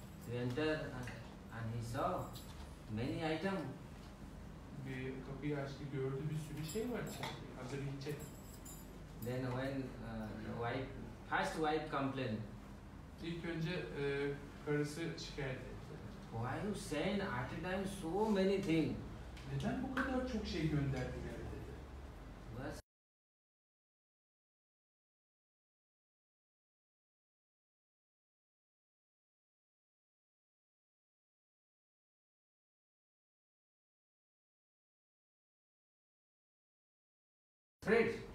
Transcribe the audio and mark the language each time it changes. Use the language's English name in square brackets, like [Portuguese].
[English] He entered and he saw many items. [Turkish] Bir kapıyı açtı, gördü bir sürü şey var içeride. Hazır yiyecek. [English] Then when the wife First wife complained. [Turkish] İlk önce karısı şikayet etti. [English] Why you send at a time so many things? [Turkish] Neden bu kadar çok şey gönderdiler dedi. [English] Was afraid.